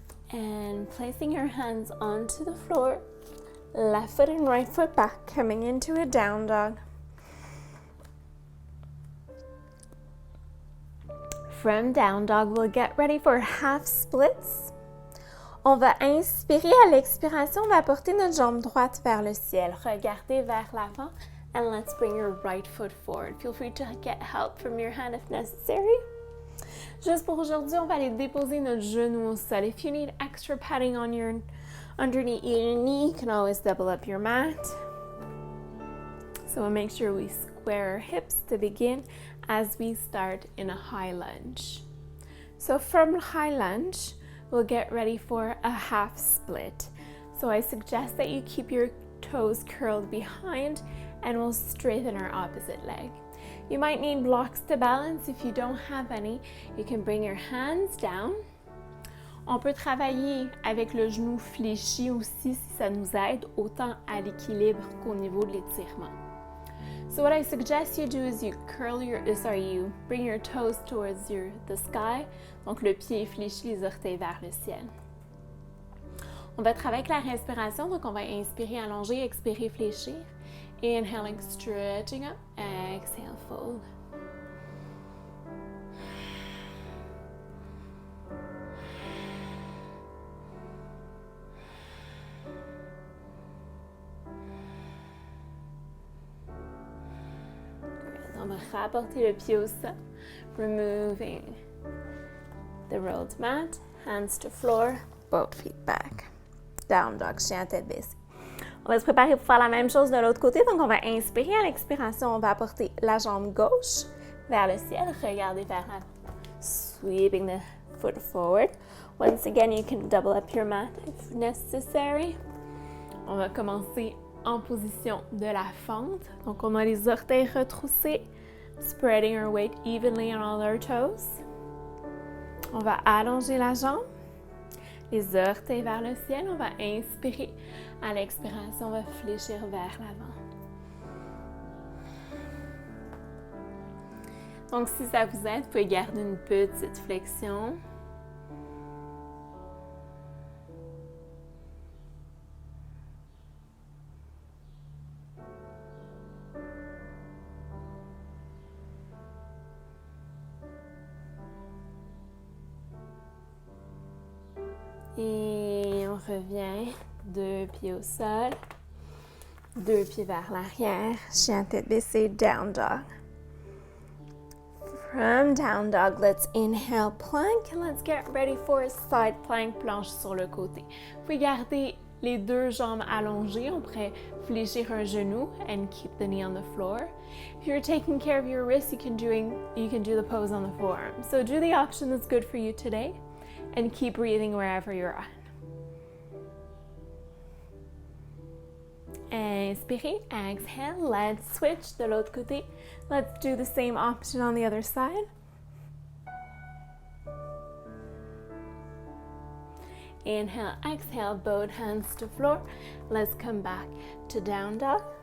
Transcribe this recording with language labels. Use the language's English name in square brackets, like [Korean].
[English] And placing your hands onto the floor, left foot and right foot back, coming into a down dog. From down dog, we'll get ready for half splits. [French] On va inspirer, à l'expiration, on va porter notre jambe droite vers le ciel. Regardez vers l'avant, [English] And let's bring your right foot forward. Feel free to get help from your hand if necessary. [French] Juste pour aujourd'hui, on va aller déposer notre genou au sol. [English] If you need extra padding on underneath your knee, you can always double up your mat. So we'll make sure we square our hips to begin as we start in a high lunge. So from high lunge, we'll get ready for a half split. So I suggest that you keep your toes curled behind and we'll straighten our opposite leg. You might need blocks to balance. If you don't have any, you can bring your hands down. [French] On peut travailler avec le genou fléchi aussi si ça nous aide autant à l'équilibre qu'au niveau de l'étirement. [English] So what I suggest you do is you you bring your toes towards the sky. [French] Donc le pied est fléchi, les orteils vers le ciel. On va travailler avec la respiration, donc on va inspirer, allonger, expirer, fléchir. [English] Inhaling, stretching up, exhale, fold. [French] On va rapporter le pied au sol, [English] removing the rolled mat, hands to floor, both feet back. [French] Down dog, chien, tête baissée. On va se préparer pour faire la même chose de l'autre côté. Donc, on va inspirer. À l'expiration, on va apporter la jambe gauche vers le ciel. Regardez vers l'avant. [English] Sweeping the foot forward. Once again, you can double up your mat if necessary. [French] On va commencer en position de la fente. Donc, on a les orteils retroussés. [English] Spreading our weight evenly on all our toes. [French] On va allonger la jambe. Les orteils vers le ciel, on va inspirer. À l'expiration, on va fléchir vers l'avant. Donc, si ça vous aide, vous pouvez garder une petite flexion. Et on revient, 2 pieds au sol, 2 pieds vers l'arrière, chien tête baissée, down dog. [English] From down dog, let's inhale, plank, and let's get ready for a side plank, [French] planche sur le côté. Vous pouvez garder les 2 jambes allongées, on pourrait fléchir un genou [English] and keep the knee on the floor. If you're taking care of your wrists, you can do the pose on the forearm. So do the option that's good for you today. And keep breathing wherever you're at. [French] Inspirez, [English] exhale, let's switch [French] de l'autre côté. [English] Let's do the same option on the other side. Inhale, exhale, both hands to floor. Let's come back to down dog.